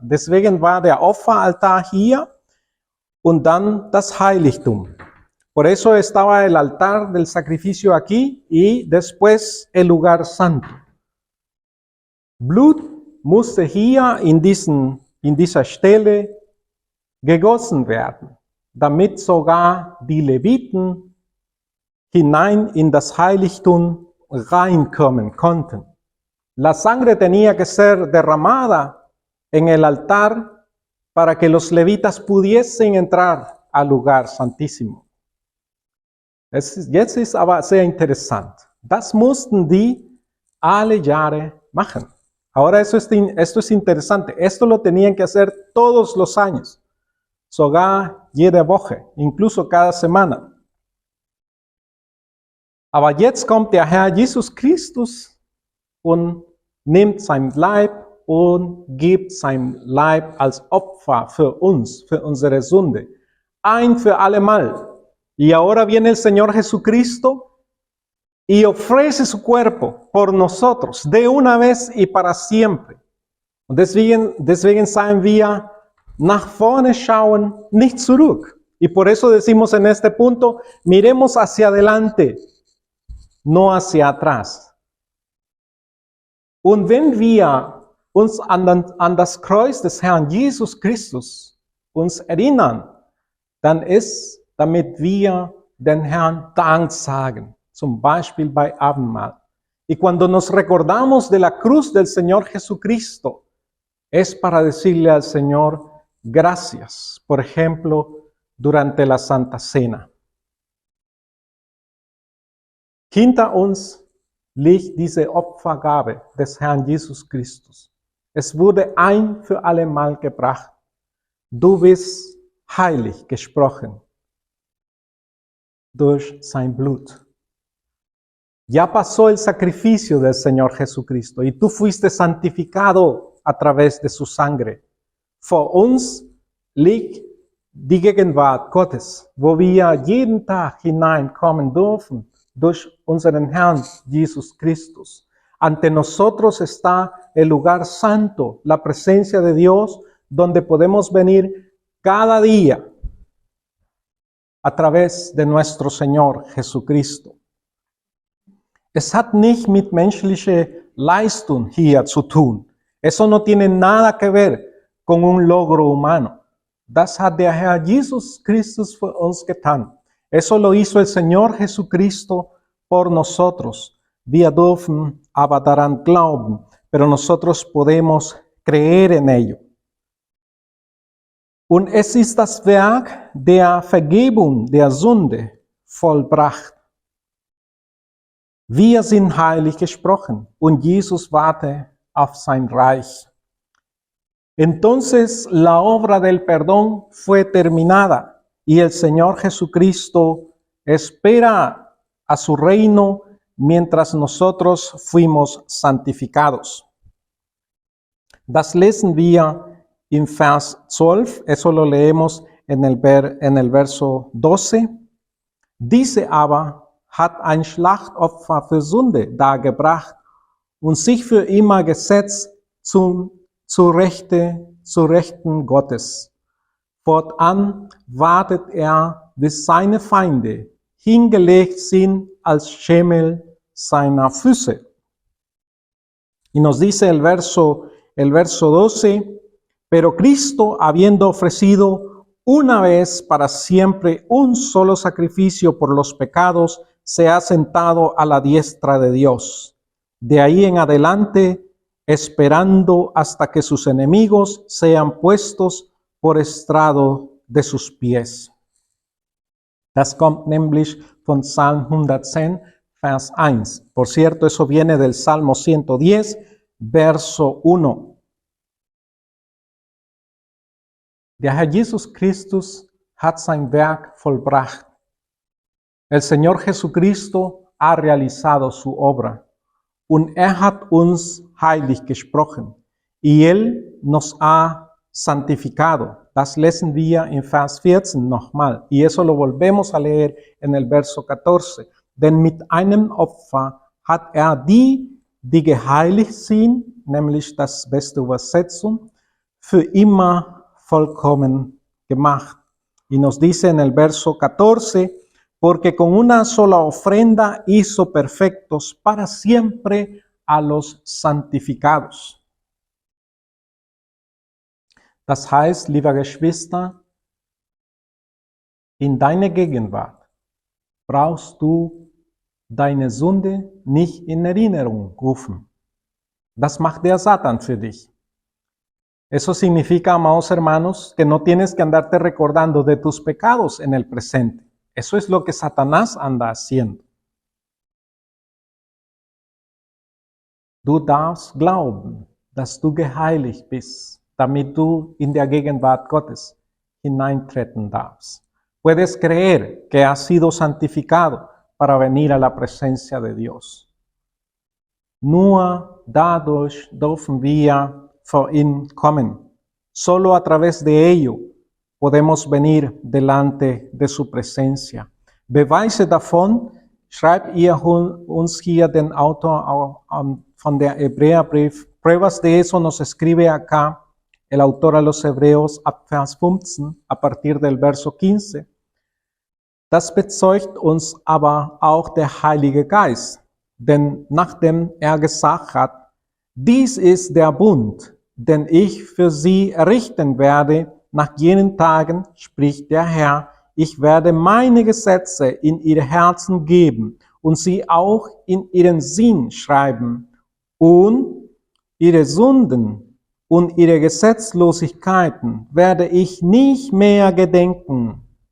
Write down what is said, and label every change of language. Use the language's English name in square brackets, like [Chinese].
[German] Deswegen war der Opferaltar hier und dann das Heiligtum. [Spanish] Por eso estaba el altar del sacrificio aquí y después el lugar santo. [German] Blut musste hier in dieser Stelle gegossen werden, damit sogar die Leviten hinein in das Heiligtum reinkommen konnten. [Spanish] La sangre tenía que ser derramada en el altar para que los levitas pudiesen entrar al lugar santísimo. [German] Jetzt ist aber sehr interessant. Das mussten die alle Jahre machen. [Spanish] Ahora esto es interesante. Esto lo tenían que hacer todos los años. [German] Sogar jede Woche, [Spanish] incluso cada semana. [German] Aber jetzt kommt der Herr Jesus Christus und nimmt sein Leib und gibt sein Leib als Opfer für uns, für unsere Sünde. Ein für allemal. [Spanish] Y ahora viene el Señor Jesucristo y ofrece su cuerpo por nosotros, de una vez y para siempre. [German] Und deswegen sagen wir, nach vorne schauen, nicht zurück. [Spanish] Y por eso decimos en este punto, miremos hacia adelante, no hacia atrás. [German] Und wenn wir uns an das Kreuz des Herrn Jesus Christus uns erinnern, dann ist, damit wir den Herrn Dank sagen, zum Beispiel bei Abendmahl. [Spanish] Y cuando nos recordamos de la cruz del Señor Jesucristo, es para decirle al Señor gracias, por ejemplo, durante la Santa Cena. [German] Hinter uns liegt diese Opfergabe des Herrn Jesus Christus. Es wurde ein für allemal gebracht. Du bist heilig gesprochen. durch sein Blut. [Spanish] Ya pasó el sacrificio del Señor Jesucristo y tú fuiste santificado a través de su sangre. [German] Vor uns liegt die Gegenwart Gottes, wo wir jeden Tag hineinkommen dürfen durch unseren Herrn Jesus Christus. [Spanish] Ante nosotros está el lugar santo, la presencia de Dios, donde podemos venir cada día a través de nuestro Señor Jesucristo. [German] Es hat nicht mit menschlicher Leistung hier zu tun. [Spanish] Eso no tiene nada que ver con un logro humano. [German] Das hat der Herr Jesus Christus für uns getan. [Spanish] Eso lo hizo el Señor Jesucristo por nosotros. [German] Wir dürfen aber daran glauben, [Spanish] pero nosotros podemos creer en ello. [German] Und es ist das Werk der Vergebung der Sünde vollbracht. Wir sind heilig gesprochen und Jesus wartet auf sein Reich. [Spanish] Entonces la obra del perdón fue terminada y el Señor Jesucristo espera a su reino mientras nosotros fuimos santificados. [German] Das lesen wir [Spanish] en Vers 12, eso lo leemos en el verso 12. [German] Diese aber hat ein Schlachtopfer für Sünde dargebracht und sich für immer gesetzt zur Rechten Gottes. Fortan wartet bis seine Feinde hingelegt sind als Schemel seiner Füße. [Spanish] Y nos dice el verso 12, pero Cristo, habiendo ofrecido una vez para siempre un solo sacrificio por los pecados, se ha sentado a la diestra de Dios. De ahí en adelante, esperando hasta que sus enemigos sean puestos por estrado de sus pies. [German] Das kommt nämlich von Psalm 110, Vers 1. [Spanish] Por cierto, eso viene del Salmo 110, verso 1. [German] Der Herr Jesus Christus hat sein Werk vollbracht. [Spanish] El Señor Jesucristo ha realizado su obra. [German] Und hat uns heilig gesprochen. [Spanish] Y Él nos ha santificado. [German] Das lesen wir en Vers 14 nochmal. [Spanish] Y eso lo volvemos a leer en el verso 14. [German] Denn mit einem Opfer hat die geheiligt sind, nämlich das beste Übersetzung, für immer vollkommen gemacht. [Spanish] Y nos dice en el verso 14, porque con una sola ofrenda hizo perfectos para siempre a los santificados. [German] Das heißt, lieber Geschwister, in deiner Gegenwart brauchst du deine Sünde nicht in Erinnerung rufen. Das macht der Satan für dich. [Spanish] Eso significa, amados hermanos, que no tienes que andarte recordando de tus pecados en el presente. Eso es lo que Satanás anda haciendo. [German] Du darfst glauben, dass du geheiligt bist, damit du in der Gegenwart Gottes hineintreten darfst. [Spanish] Puedes creer que has sido santificado para venir a la presencia de Dios. [German] Nur dadurch dürfen wir vor ihn kommen. [Spanish] Solo a través de ello podemos venir delante de su presencia. [German] Beweise davon schreibt uns hier den Autor von der Hebräerbrief. [Spanish] Pruebas de eso nos escribe acá el autor a los Hebreos [German] ab Vers 15, [Spanish] a partir del verso 15. [German] Das bezeugt uns aber auch der Heilige Geist, denn nachdem gesagt hat, dies ist der Bund, den ich für sie errichten werde, nach jenen Tagen, spricht der Herr, ich werde meine Gesetze in ihr Herzen geben und sie auch in ihren Sinn schreiben und ihre Sünden und ihre Gesetzlosigkeiten werde ich nicht mehr gedenken.